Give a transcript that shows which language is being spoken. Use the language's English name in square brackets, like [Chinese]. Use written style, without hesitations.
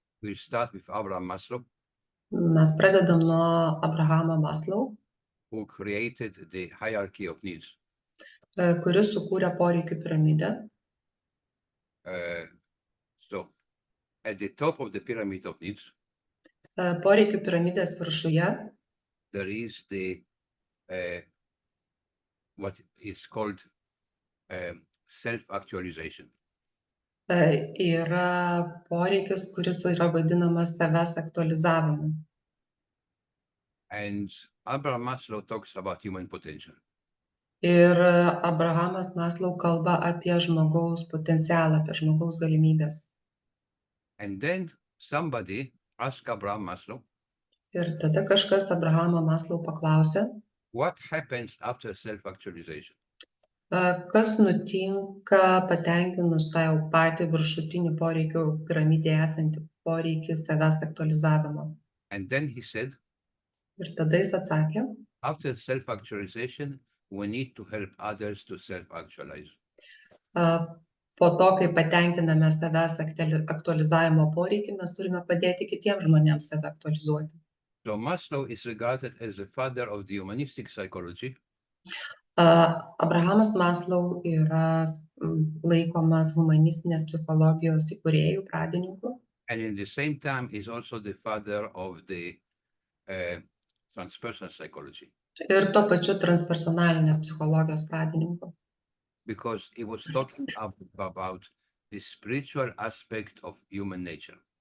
[English] We start with Abraham Maslow, [Lithuanian] Mes pradedam nuo Abrahamo Maslow, [English] who created the hierarchy of needs. [Lithuanian] kuris sukūrė poreikių piramidę. [English] So, at the top of the pyramid of needs, [Lithuanian] Poreikių piramidės viršuje [English] there is the what is called self-actualization. [Lithuanian] Yra poreikis, kuris yra vadinamas savęs aktualizavimu. [English] And Abraham Maslow talks about human potential. [Lithuanian] Ir Abrahamas Maslow kalba apie žmogaus potencialą, apie žmogaus galimybės. [English] And then somebody asked Abraham Maslow, [Lithuanian] Ir tada kažkas Abrahamą Maslow paklausė, [English] What happens after self-actualization? [Lithuanian] Kas nutinka patenkinus tą jau patį viršutinį poreikių piramidėje esantį poreikį savęs aktualizavimo? [English] And then he said, [Lithuanian] Ir tada jis atsakė, [English] after self-actualization, we need to help others to self-actualize. [Lithuanian] po to, kai patenkiname savęs aktualizavimo poreikį, mes turime padėti kitiems žmonėms save aktualizuoti. [English] So Maslow is regarded as the father of the humanistic psychology, [Lithuanian] Abrahamas Maslow yra laikomas humanistinės psichologijos įkūrėjų, pradininku. [English] and in the same time is also the father of the transpersonal psychology, [Lithuanian] Ir tuo pačiu transpersonalinės psichologijos pradininku. [English] because he was talking about the spiritual aspect of human nature.